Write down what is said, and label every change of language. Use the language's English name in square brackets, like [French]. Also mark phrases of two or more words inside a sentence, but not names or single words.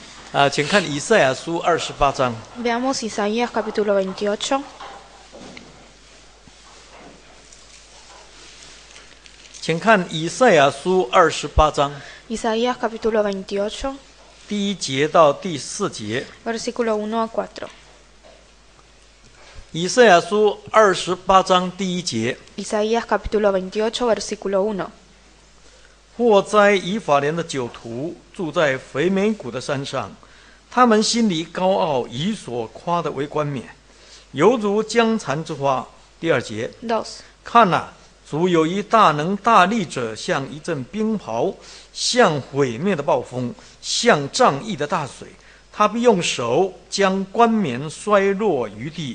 [Chinese] 请看以赛亚书28章。 [Spanish] Veamos Isaías capítulo 28. [Chinese] 请看以赛亚书28章 [Spanish] Isaías capítulo 28, [Chinese] 第1节到第4节。 [Spanish] versículo 1 a 4. [Chinese] 以赛亚书28章第1节。 Isaías capítulo 28, versículo 1. 祸哉以法莲的酒徒，住在肥美谷的山上，他们心里高傲，以所夸的为冠冕，犹如江蚕之花。第2节， 2. 看哪，主有一大能大力者，像一阵冰雹，像毁灭的暴风，像仗义的大水，他必用手将冠冕摔落于地。